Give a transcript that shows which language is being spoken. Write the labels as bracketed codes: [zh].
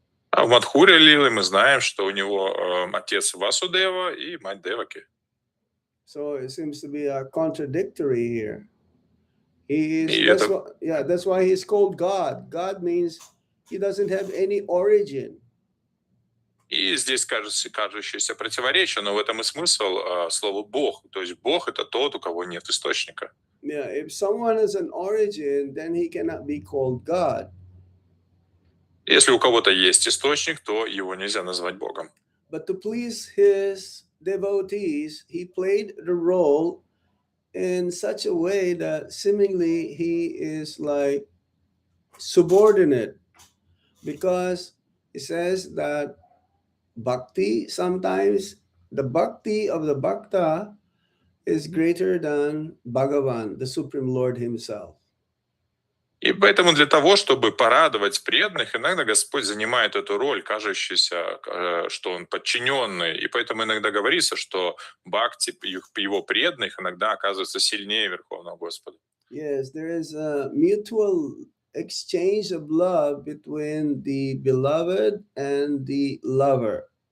[ru] А в Мадхуре Лилы мы знаем, что у него отец Васудева и мать Деваки. [en] So it seems to be a contradictory here. He [ru] И [en] is, [ru] это- [en] that's why he's called God. God means he doesn't have any origin. [ru] И здесь кажущееся противоречие, но в этом и смысл слова «бог». То есть Бог — это тот, у кого нет источника. [en] Yeah, if someone has an origin, then he cannot be called God. [ru] Если у кого-то есть источник, то его нельзя назвать Богом. [en] But to please his devotees, he played the role in such a way that seemingly he is like subordinate, because it says that bhakti, sometimes the bhakti of the bhakta is greater than Bhagavan, the Supreme Lord himself. [ru] И поэтому для того, чтобы порадовать преданных, иногда Господь занимает эту роль, кажущуюся, что Он подчиненный. И поэтому иногда говорится, что бхакти его преданных иногда оказывается сильнее Верховного Господа. [en] Yes, there is a mutual exchange of love between the beloved and the lover.